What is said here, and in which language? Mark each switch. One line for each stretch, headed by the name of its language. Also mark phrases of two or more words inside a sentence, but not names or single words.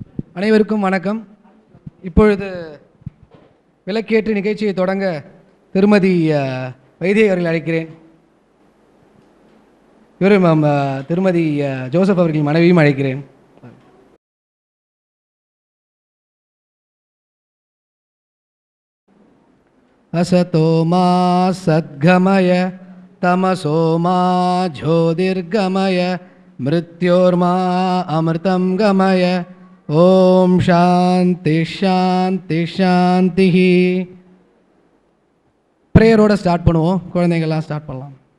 Tamil: அனைவருக்கும் வணக்கம். இப்பொழுது விளக்கேற்று நிகழ்ச்சியை தொடங்க திருமதி வைத்தியை அவர்கள் அழைக்கிறேன். இவரும் திருமதி ஜோசப் அவர்களின் மனைவியும் அழைக்கிறேன்.
Sanskrit: असतो मा सद्गमय तमसो मा ज्योतिर्गमय मृत्योर्मा अमृतं गमय. ओम शांति शांति शांति.
Tamil: பிரேயரோட ஸ்டார்ட் பண்ணுவோம். குழந்தைங்கள்லாம் ஸ்டார்ட் பண்ணலாம்.